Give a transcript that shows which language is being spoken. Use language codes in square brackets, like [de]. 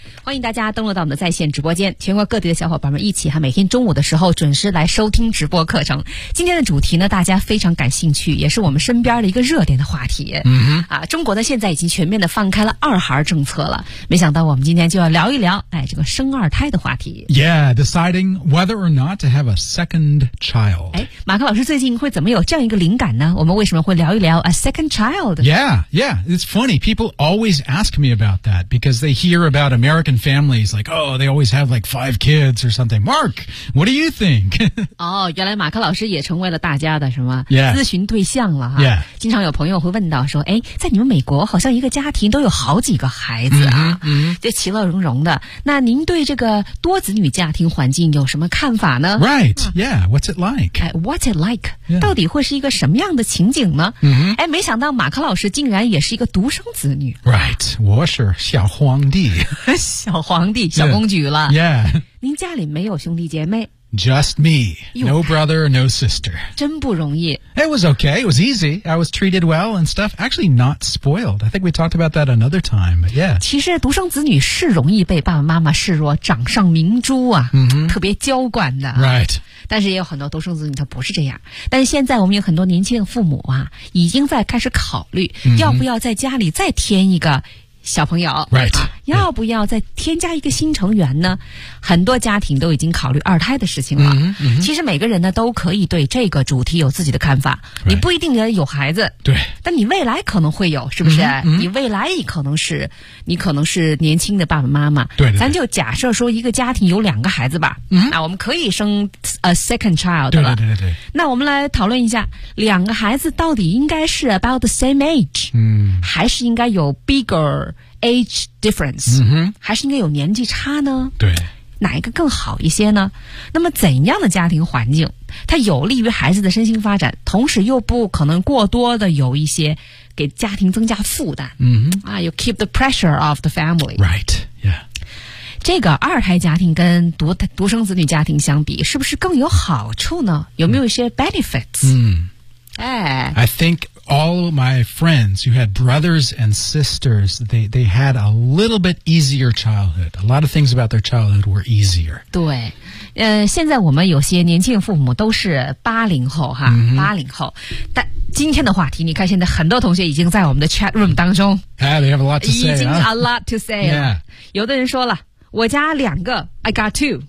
[zh] 欢迎大家登录到我们的在线直播间，全国各地的小伙伴们一起哈，每天中午的时候准时来收听直播课程。今天的主题呢，大家非常感兴趣，也是我们身边的一个热点的话题。嗯哼，啊，中国呢现在已经全面的放开了二孩政策了，没想到我们今天就要聊一聊，哎，这个生二胎的话题。 [en] Yeah, deciding whether or not to have a second child. [zh] 哎，马克老师最近会怎么有这样一个灵感呢？我们为什么会聊一聊 [en] a second child? Yeah, yeah, it's funny. People always ask me about that because they hear about American. Families like, oh, they always have like 5 kids or something. Mark, what do you think? [zh] 哦，原来马克老师也成为了大家的什么、 [en] yeah. [zh] 咨询对象了哈。 [en] Yeah. [zh] 经常有朋友会问到说，哎，在你们美国好像一个家庭都有好几个孩子啊，这、 mm-hmm. 其乐融融的。那您对这个多子女家庭环境有什么看法呢 [en] ？Right,、啊、yeah. What's it like? What's it like?、Yeah. [zh] 到底会是一个什么样的情景呢？嗯、mm-hmm. ，哎，没想到马克老师竟然也是一个独生子女。 Right, 我是小皇帝。小皇帝小公举了 [en] yeah, yeah. [zh] 您家里没有兄弟姐妹 [en] Just me No brother, no sister [zh] 真不容易 [en] It was okay, it was easy I was treated well and stuff Actually not spoiled I think we talked about that another time But yeah [zh] 其实独生子女是容易被爸爸妈妈视若掌上明珠啊、 mm-hmm. 特别娇惯的 [en] Right [zh] 但是也有很多独生子女他不是这样但是现在我们有很多年轻的父母啊已经在开始考虑、mm-hmm. 要不要在家里再添一个小朋友 [en] right, [zh] 要不要再添加一个新成员呢、yeah. 很多家庭都已经考虑二胎的事情了 mm-hmm, mm-hmm. 其实每个人呢都可以对这个主题有自己的看法、 [en] right. [zh] 你不一定有孩子对，但你未来可能会有是不是 mm-hmm, mm-hmm. 你未来可能是年轻的爸爸妈妈对, 对, 对，咱就假设说一个家庭有两个孩子吧、 mm-hmm. 那我们可以生 [en] a second child [zh] 对对 对, 对, 对那我们来讨论一下两个孩子到底应该是 [en] about the same age、 mm-hmm. [zh] 还是应该有 [en] biggerAge difference、嗯、 [zh] 还是应该有年纪差呢对哪一个更好一些呢那么怎样的家庭环境它有利于孩子的身心发展同时又不可能过多的有一些给家庭增加负担、嗯、 [en] 啊 you keep the pressure of the family right yeah [zh] 这个二胎家庭跟独生子女家庭相比是不是更有好处呢有没有一些 benefits 嗯哎 [en] I thinkAll my friends who had brothers and sisters, they had a little bit easier childhood. A lot of things about their childhood were easier. [zh] 对，现在我们有些年轻父母都是80后哈、 mm-hmm. 80后，但今天的话题，你看现在很多同学已经在我们的 chat room 当中。 [en] Yeah, they have a lot to say. [zh] 已经 [en] a lot to say. Yeah. [zh] 有的人说了。我家两个 [en] I got two